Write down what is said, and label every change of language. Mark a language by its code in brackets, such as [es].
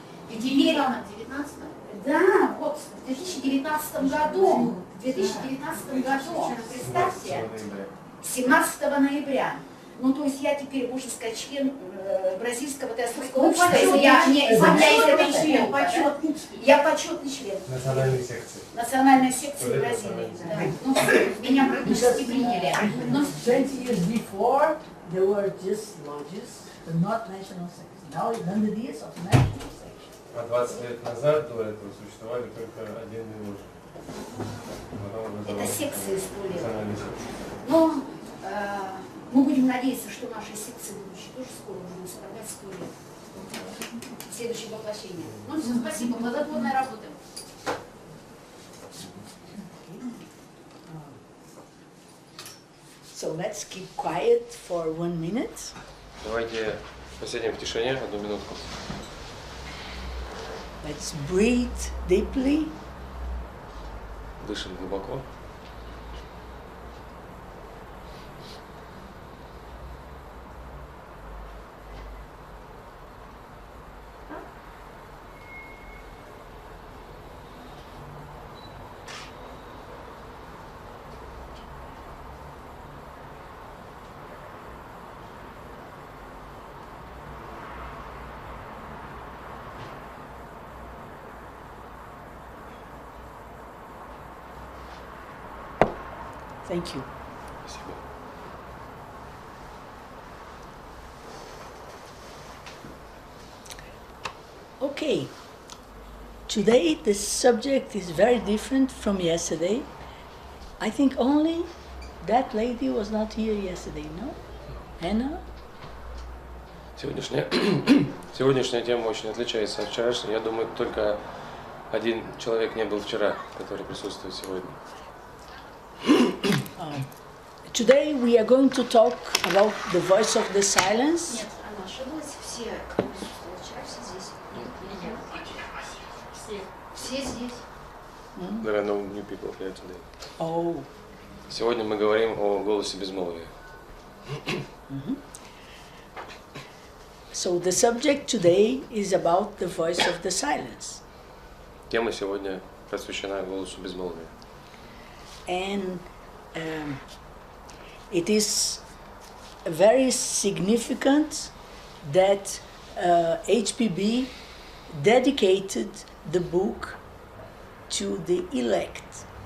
[ru] И теперь, да, вот в 2019 году, представьте, 17 ноября. Ну, то есть я теперь, можно сказать, член бразильского теософского общества, если я не из член. Я почетный член. Национальной секции. Национальной секции Бразилии. Да. Ну, меня практически приняли. [en] 20 years before, there were just lodges, but not national sections. Now, 100 years of national section. [ru] А 20 лет назад до этого существовали только отдельные ложи. Это секции 100 лет. Национальные секции. Но мы будем надеяться, что наши секции будущие тоже скоро будут составлять 100 лет. Следующее воплощение. Ну все, спасибо, плодотворная работа. [en] So let's keep quiet for 1 minute. [ru] Давайте посидим в тишине 1 минутку. [en] Let's breathe deeply. [ru] Дышим глубоко. [en] Thank you. [ru] Спасибо. [en] Okay. Today the subject is very different from yesterday. I think only that lady was not here yesterday, no? Anna? [ru] Сегодняшняя тема очень отличается от вчерашней. Я думаю, только один человек не был вчера, который присутствует сегодня. [en] Today we are going to talk about the voice of the silence. [ru] Нет, она ошиблась. Все, кто присутствовал вчера, все здесь. Все здесь. [en] There are no new people here today. Oh. [ru] Сегодня мы говорим о голосе безмолвия. [en] So the subject today is about the voice of the silence. [ru] Тема сегодня посвящена голосу безмолвия. [en] And it is very significant that HPB dedicated the book to the elect.